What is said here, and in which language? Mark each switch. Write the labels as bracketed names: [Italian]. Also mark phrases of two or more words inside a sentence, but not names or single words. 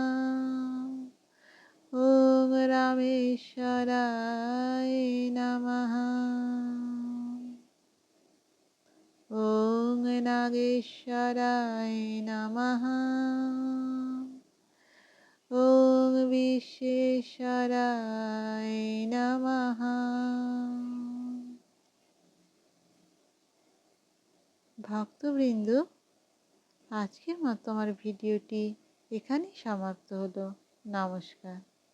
[Sanskrit] ওম রামেশ্বরায় নমঃ। ওম নাগেশ্বরায় নমঃ। ওম বিশ্বেশ্বরায় নমঃ। [Bangla] ভক্তবৃন্দ, আজকের মতো আমার ভিডিওটি এখানেই সমাপ্ত হলো। নমস্কার।